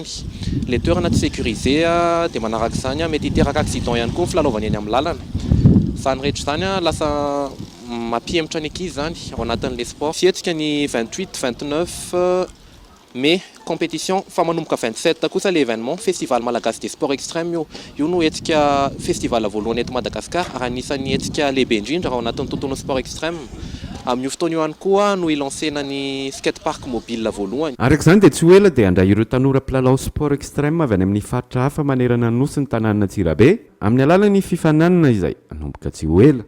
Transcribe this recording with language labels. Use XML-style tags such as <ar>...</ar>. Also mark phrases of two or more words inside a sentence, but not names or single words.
<mg>Le toerana tsy sécurisé dia manaraka izany mety hiteraka accident ihany koa ny filalaovana eny amin'ny lalana. Izany rehetra izany lasa mampihemotra ny ankizy zany ao anatin'le sport. Fihetsika ny 28, 29 mai compétition fa manomboka 27 kosa le événement festival malagasy</mg> <fr>des sports extrêmes</fr> <mg>io no hetsika festival voalohany eto Madagasikara ary anisan'ny hetsika lehibe indrindra ao anatin'ny tontolo</mg> <fr>sport extrême.</fr> <mg>Amin'io fotoana io ihany koa no ilancena ny</mg> <fr>skate park mobile</fr> <mg>voalohany. Araka izany dia tsy ho ela dia handray ireo tanora mpilalao</mg> <fr>sport extrême</fr> <mg>avy any amin'ny faritra hafa manerana ny nosy ny tanàna Antsirabe amin'ny alalan'ny fifananana izay hanomboka tsy ho ela.</mg>